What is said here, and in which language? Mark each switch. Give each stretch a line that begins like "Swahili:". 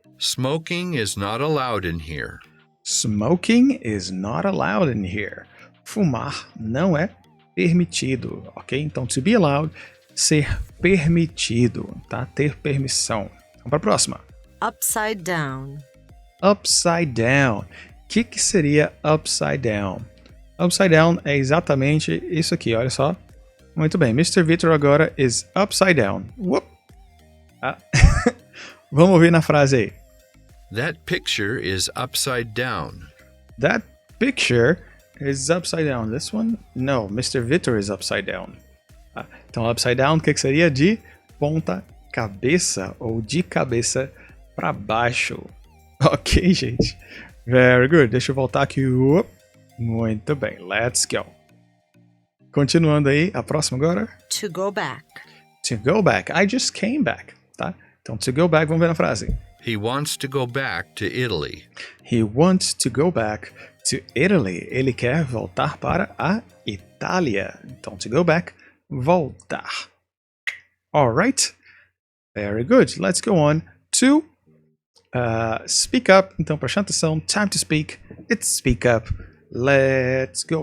English: Smoking is not allowed in here. Smoking is not allowed in here.
Portuguese: Fumar não é permitido, ok? Então,
English: to be allowed,
Portuguese: ser permitido, tá? Ter permissão. Vamos para a próxima.
English: Upside down. Upside down.
Portuguese: O que seria
English: upside down? Upside down
Portuguese: é exatamente isso aqui, olha só. Muito bem, Mr. Victor agora
English: is upside down.
Portuguese: Vamos ouvir na frase aí.
English: That picture is upside down. That picture is upside down. This one? No, Mr. Victor is upside down.
Portuguese: Então,
English: upside down,
Portuguese: o que seria? De ponta cabeça ou de cabeça para baixo. Ok, gente.
English: Very good.
Portuguese: Deixa eu voltar aqui. Muito bem.
English: Let's go.
Portuguese: Continuando aí, a próxima agora.
English: To go back. To go back. I just came back,
Portuguese: tá? Então,
English: to go back,
Portuguese: vamos ver na frase.
English: He wants to go back to Italy. He wants to go back to Italy.
Portuguese: Ele quer voltar para a Itália. Então,
English: to go back,
Portuguese: voltar.
English: Alright. Very good. Let's go on to speak up.
Portuguese: Então, preste atenção.
English: Time to speak. It's speak up. Let's go.